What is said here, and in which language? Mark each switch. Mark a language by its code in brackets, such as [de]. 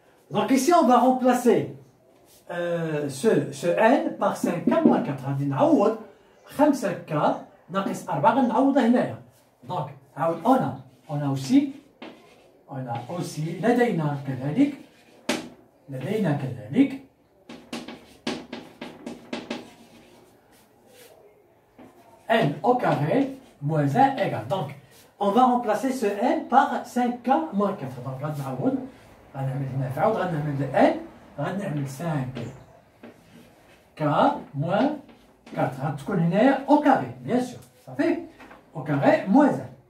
[fr] Donc ici, on va remplacer ce n par 5K moins 4. [ar] غادي نعوض 5K ناقص 4 غنعوضها هنايا. دونك عاود [fr] on a aussi [ar] لدينا كذلك [fr] n au carré moins 1 égale. Donc on va remplacer ce n par 5K moins 4. [ar] Donc غنعوض، غنعمل هنا في عوض، غنعمل n، غنعمل 5K moins 4. غتكون هنايا au carré bien sûr. صافي au carré moins 1.